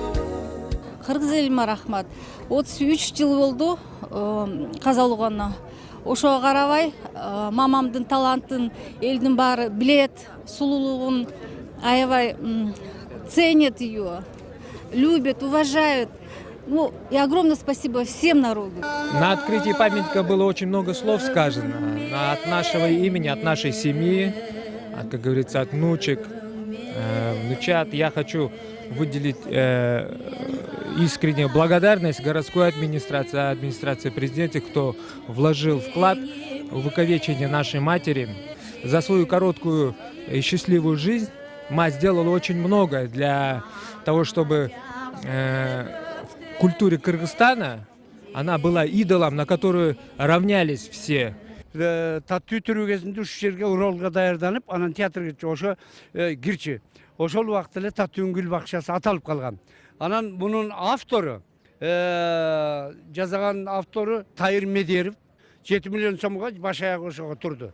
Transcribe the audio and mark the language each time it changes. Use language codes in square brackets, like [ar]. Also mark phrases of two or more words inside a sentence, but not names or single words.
[ky] Кыргыз элиме рахмат. 33 жыл болду каза болгонуна. ошого карабай мамамдын талантын элдин баары билет, сулуулугун аябай [ru] ценят ее, любят, уважают. Ну, и огромное спасибо всем народу. На открытии памятника было очень много слов сказано. От нашего имени, от нашей семьи, как говорится, от внучек, внучат. Я хочу выделить искреннюю благодарность городской администрации президента, кто вложил вклад в увековечение нашей матери. За свою короткую и счастливую жизнь мать сделала очень много для того, чтобы в культуре Кыргызстана она была идолом, на которую равнялись все. [ky] Таттуу түрүү кезинде ушул жерге уролго даярданып, анан театрга ошо кирчи. Ошол убакта эле Таттууң гүл бакчасы аталып калган. Анан мунун автору, жазган автору Тайыр Медеров 7 миллион сомго баш аягы ошого турду.